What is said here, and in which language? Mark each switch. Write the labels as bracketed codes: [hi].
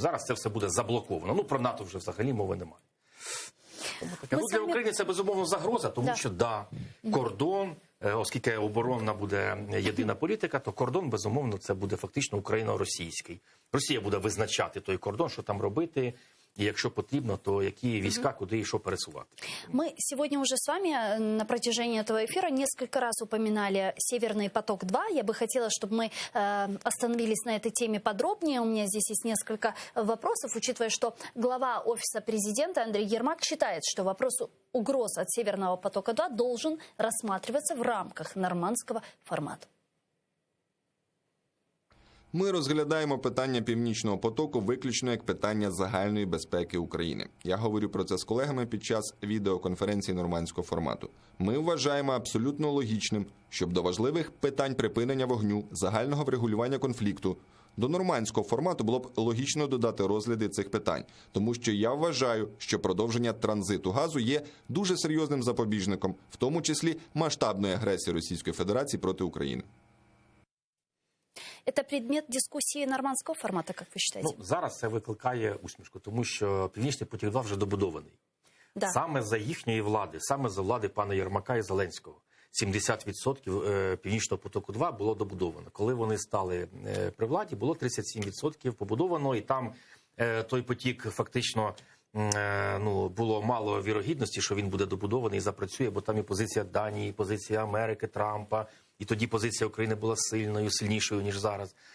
[uk] Зараз це все буде заблоковано. Ну, про НАТО вже взагалі мови немає. Для України це, безумовно, загроза, тому що, кордон, оскільки оборонна буде єдина політика, то кордон, безумовно, це буде фактично україно-російський. Росія буде визначати той кордон, що там робити, и якщо потрібно, то які війська, куди [ru] и что [uk] пересувати. [ru] Мы сегодня уже с вами на протяжении этого эфира несколько раз упоминали «Северный поток-2». Я бы хотела, чтобы мы остановились на этой теме подробнее. У меня здесь есть несколько вопросов, учитывая, что глава Офиса президента Андрей Ермак считает, что вопрос угроз от «Северного потока-2» должен рассматриваться в рамках нормандского формата. [uk] Ми розглядаємо питання Північного потоку виключно як питання загальної безпеки України. Я говорю про це з колегами під час відеоконференції нормандського формату. Ми вважаємо абсолютно логічним, щоб до важливих питань припинення вогню, загального врегулювання конфлікту До нормандського формату було б логічно додати розгляди цих питань, тому що я вважаю, що продовження транзиту газу є дуже серйозним запобіжником, в тому числі масштабної агресії Російської Федерації проти України. [ru] Это предмет дискуссии нормандского формата, как вы считаете? [uk] Ну, зараз це викликає усмішку, тому що Північний потік-2 вже добудований. [ru] Да. [uk] Саме за їхньої влади, саме за влади пана Єрмака і Зеленського. 70% Північного потоку-2 було добудовано. Коли вони стали при владі, було 37% побудовано, і там той потік фактично було мало вірогідності, що він буде добудований і запрацює, бо там і позиція Данії, і позиція Америки, Трампа, і тоді позиція України була сильнішою, ніж зараз.